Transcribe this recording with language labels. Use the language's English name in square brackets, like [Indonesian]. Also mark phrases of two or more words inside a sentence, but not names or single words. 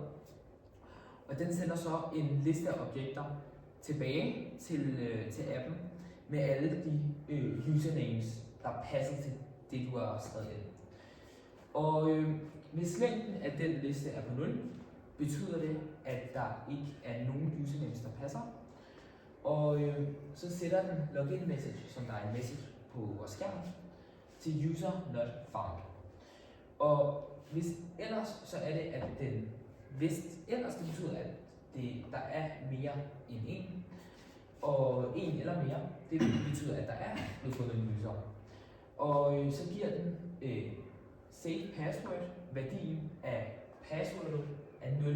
[Danish] Og den sender så en liste af objekter tilbage til appen med alle de usernames, der passer til det, du har skrevet ind. Og hvis længden af den liste er på 0, betyder det, at der ikke er nogen usernames, der passer. Og så sætter den [English] login message, [Danish] som der er en message på vores skærm, til [English] user not found. [Danish] Og hvis ellers, så er det, at hvis ellers det betyder, at der er mere end 1, og 1 eller mere, det betyder, at der er blevet fundet en user. Og så giver den [English] save password [Danish] værdien af passwordet af 0.